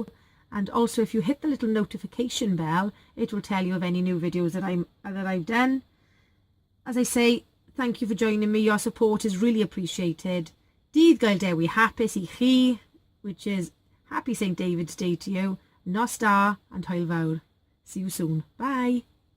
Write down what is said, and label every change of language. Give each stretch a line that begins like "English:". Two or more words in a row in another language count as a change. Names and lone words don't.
English: And also, if you hit the little notification bell, it will tell you of any new videos that I've done. As I say, thank you for joining me. Your support is really appreciated.
Welsh: Dydd Gael Dewi hapus I chi,
English: which is Happy St. David's Day to you.
Welsh: Nos da
English: and
Welsh: hwyl fawr.
English: See you soon. Bye.